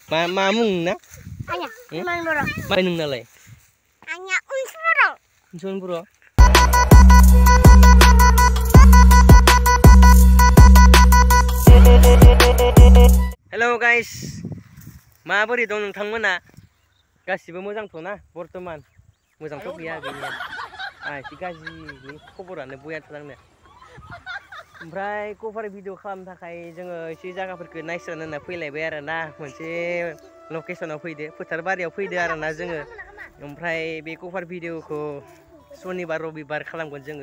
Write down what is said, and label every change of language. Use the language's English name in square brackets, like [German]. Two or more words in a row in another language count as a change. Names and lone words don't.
[Bodo] मा मुं ना? Anya, Irman Bro. मा नोंनालाय? Anya Uns Bro. [English] Unsun Bro. Hello guys. [Bodo] माबोरै दं नोंथांमोना? गासिबो मोजांथ' ना बर्तमान? मोजांथ' गैया गैनाया। एसे गाज्रिनि खबरानो बयाथ' आंना। ओमफ्राय [English] cover video [Bodo] खालामनो थाखाय जोङो एसे जायगाफोरखौ नायस्रानो होनना फैलायबाय आरोना मोनसे लकेसनाव फैदो फोथार बारियाव फैदो आरोना जोङो ओमफ्राय बे [English] cover video-खौ [Bodo] सनिबार रबिबार खालामगोन जोङो